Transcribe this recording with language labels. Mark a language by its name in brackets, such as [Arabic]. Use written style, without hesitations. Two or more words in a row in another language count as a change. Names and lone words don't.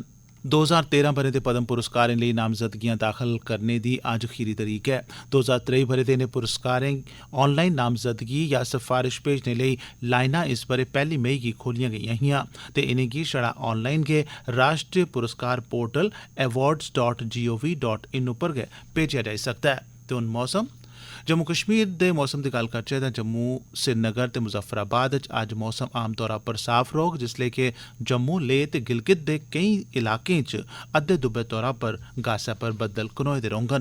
[Dogri] 2013 ब'रे दे पद्म पुरस्कारें लेई नामजदगियां दाखल करने दी अज्ज खीरी तरीक ऐ। 2023 ब'रे दे इनें पुरस्कारें ऑनलाइन नामजदगी या सफारिश भेजने लेई लाइनां इस ब'रे 1 मई गी खोलियां गेइयां हियां ते इनेंगी छड़ा ऑनलाइन गै राष्ट्री पुरस्कार पोर्टल awards.gov.in उप्पर गै भेजेआ जाई सकदा ऐ। ते हून मौसम। जम्मू कश्मीर दे मौसम दी गल्ल करचै तां जम्मू, श्रीनगर ते मुजफ्फराबाद च अज्ज मौसम आमतौरा पर साफ रौह्ग जिसलै कि जम्मू, लेह ते गिलगित दे केईं इलाकें च अद्धे दुब्बे तौरा पर गासा पर बद्दल घनोए दे रौह्ङन।